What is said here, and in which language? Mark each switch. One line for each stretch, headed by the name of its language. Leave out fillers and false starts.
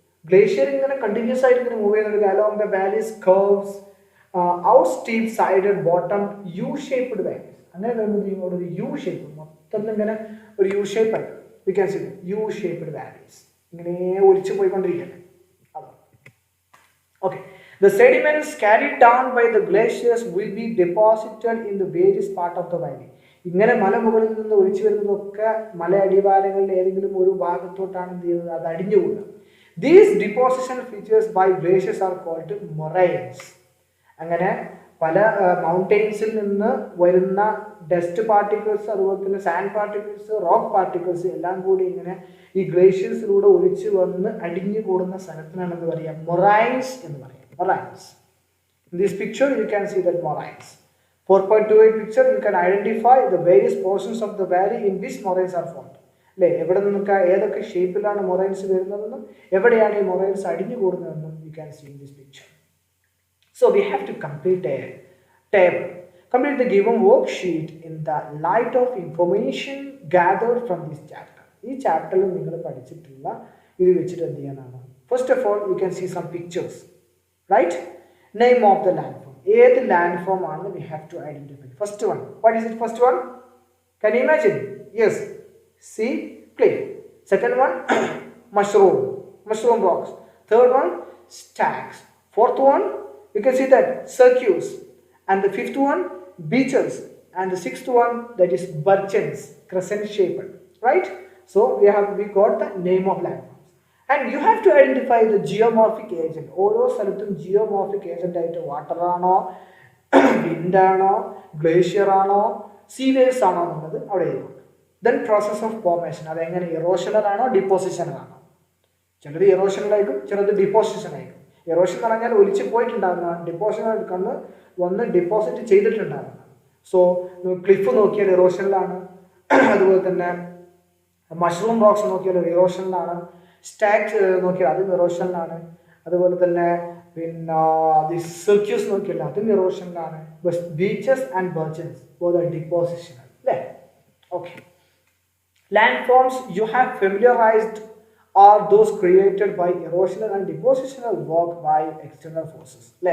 English: Glacier ഇങ്ങനെ continuous ആയിട്ട് ഇങ്ങനെ മൂവ് ചെയ്യുന്നത് along the valleys carves out steep sided bottom U shaped valleys.
Malayalam: അങ്ങനെ വരുമ്പോൾ അവിടെ ഒരു യു ഷേപ്പ്, മൊത്തത്തിൽ ഇങ്ങനെ ഒരു യു ഷേപ്പ് ആയിട്ട്
English: we can see U shaped valleys
Malayalam: ഇങ്ങനെ ഒലിച്ചു പോയിക്കൊണ്ടിരിക്കുകയാണ്. അതാണ് okay.
English: The sediments carried down by the glaciers will be deposited in the various part of the valley.
Malayalam: ഇങ്ങനെ മലമുകളിൽ നിന്ന് ഒലിച്ചു വരുന്നതൊക്കെ മല അടിവാരങ്ങളിൽ ഏതെങ്കിലും ഒരു ഭാഗത്തോട്ടാണ് എന്ത് ചെയ്യുന്നത്, അത് അടിഞ്ഞുകൂടുക.
English: These deposition features by glaciers are called moraines.
Malayalam: അങ്ങനെ പല മൗണ്ടെയിൻസിൽ നിന്ന് വരുന്ന ഡസ്റ്റ് പാർട്ടിക്കിൾസ്, അതുപോലെ തന്നെ സാൻഡ് പാർട്ടിക്കിൾസ്, റോക്ക് പാർട്ടിക്കിൾസ് എല്ലാം കൂടി ഇങ്ങനെ ഈ ഗ്ലേഷ്യർസിലൂടെ ഒലിച്ചു വന്ന് അടിഞ്ഞു കൂടുന്ന സ്ഥലത്തിനാണ് എന്ത് പറയുക, മൊറൈൻസ് എന്ന് പറയാം. Moraines.
English: In this picture you can see that moraines. 4.28 picture you can identify the various portions of the valley in which moraines are formed.
Malayalam: അല്ലേ, എവിടെ നിന്നൊക്കെ ഏതൊക്കെ ഷേപ്പിലാണ് മൊറൈൻസ് വരുന്നതെന്നും എവിടെയാണ് ഈ മൊറൈൻസ് അടിഞ്ഞു കൂടുന്നതെന്നും
English: you can see in this picture. So we have to complete a table. Complete the given worksheet in the light of information gathered from this chapter.
Malayalam: ഈ ചാപ്റ്ററിൽ നിങ്ങൾ പഠിച്ചിട്ടുള്ള ഇത് വെച്ചിട്ട് എന്ത് ചെയ്യാനാണ്,
English: First of all you can see some pictures, right? Name of the land form.
Malayalam: ഏത് land form ആണെന്ന്
English: We have to identify. First one, what is it? First one, can you imagine? Yes, see, clay. Second one, mushroom rocks. Third one, stacks. Fourth one, you can see that circuits. And the fifth one, beaches. And the sixth one, that is birchens, crescent shaped, right? So we got the name of landforms. And you have to identify the geomorphic agent.
Malayalam: ഓരോ സ്ഥലത്തും geomorphic agent ആയിട്ട് water ആണോ, wind ആണോ, glacier ആണോ, സീവേഴ്സ് ആണോ എന്നുള്ളത് അവിടെ എഴുതും.
English: then process of formation,
Malayalam: അതെങ്ങനെ ഇറോഷണൽ ആണോ ഡിപ്പോസിഷണൽ ആണോ? ചിലത് ഇറോഷണൽ ആയിരിക്കും, ചിലത് ഡിപ്പോസിഷൻ ആയിരിക്കും. ഇറോഷൻ എന്ന് പറഞ്ഞാൽ ഒലിച്ച് പോയിട്ടുണ്ടാകുന്നതാണ്, ഡിപ്പോസിഷൻ എടുക്കുന്ന വന്ന് ഡിപ്പോസിറ്റ് ചെയ്തിട്ടുണ്ടാകുന്നതാണ്. സോ ക്ലിഫ് നോക്കിയാൽ ഇറോഷനിലാണ്, അതുപോലെ തന്നെ മഷ്റൂം റോക്സ് നോക്കിയാൽ ഇറോഷനിലാണ്, സ്റ്റാക്സ് നോക്കിയാൽ അതും ഇറോഷനിലാണ്, അതുപോലെ തന്നെ പിന്നെ ദി സർക്യൂസ് നോക്കിയാൽ അതും ഇറോഷനിലാണ്. ബീച്ചസ് ആൻഡ് ബർച്ചൻസ് ഡിപ്പോസിഷണൽ അല്ലേ? Okay.
English: Landforms you have familiarized are those created by erosional and depositional work by external forces.